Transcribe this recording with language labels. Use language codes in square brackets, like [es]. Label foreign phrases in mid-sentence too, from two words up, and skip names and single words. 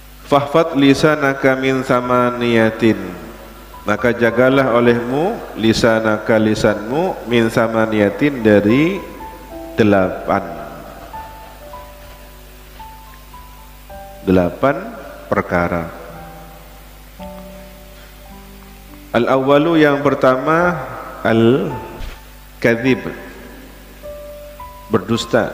[ar] فاحفظ لسانك من ثمانية, [id] maka jagalah olehmu lisanaka lisanmu [ar] من ثمانية [id] dari 8 perkara. Al-awwalu, yang pertama, al-kadzib, berdusta.